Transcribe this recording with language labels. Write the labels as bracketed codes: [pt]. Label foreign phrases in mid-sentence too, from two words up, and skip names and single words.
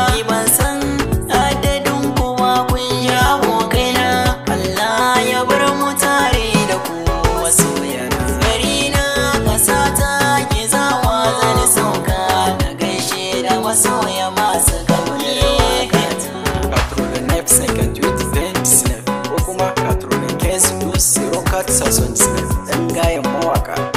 [ha] Ni ban san adadin ku ba kun ji abokai na, Allah ya bar mu tare da ku masoya na. Gari na ƙasa ta Gezawa zan sauka, na gaishe da masoya masu ƙaunar waƙa. [fr] Quatre-vingt-neuf cinquante-huit vingt dix-neuf, [ha] ko kuma [fr] quatre-vingt-quinze douze zéro quatre soixante-dix-neuf. [ha] Ɗan gayen mawaƙa.